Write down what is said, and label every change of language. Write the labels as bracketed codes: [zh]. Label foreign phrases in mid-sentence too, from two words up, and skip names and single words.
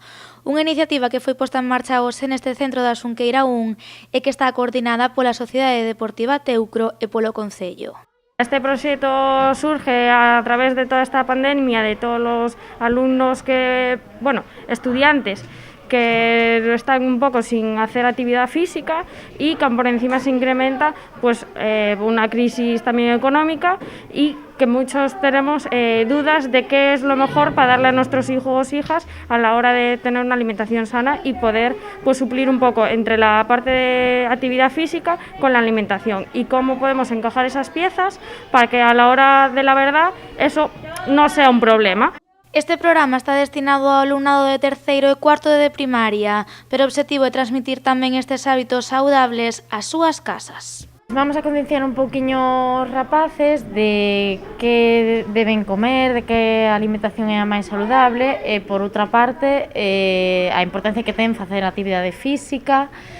[gl] Unha iniciativa que foi posta en marcha hoxe neste centro da Xunqueira 1 e que está coordinada pola Sociedade Deportiva Teucro e polo Concello. Este proxecto surge a través de toda esta pandemia, de todos os alumnos estudiantes que están un pouco [es] sin hacer actividad física y que por encima se incrementa una crisis también económica y que muchos tenemos dudas de qué es lo mejor para darle a nuestros hijos o hijas a la hora de tener una alimentación sana y poder suplir un poco entre la parte de actividad física con la alimentación y cómo podemos encajar esas piezas para que a la hora de la verdad eso no sea un problema. [gl] Este programa está destinado ao alumnado de terceiro e cuarto de primaria, pero o obxectivo é transmitir tamén estes hábitos saudables ás súas casas. Vamos a concienciar un pouquiño os rapaces de que deben comer, de que a alimentación é a máis saludable e, por outra parte, a importancia que ten facer actividade física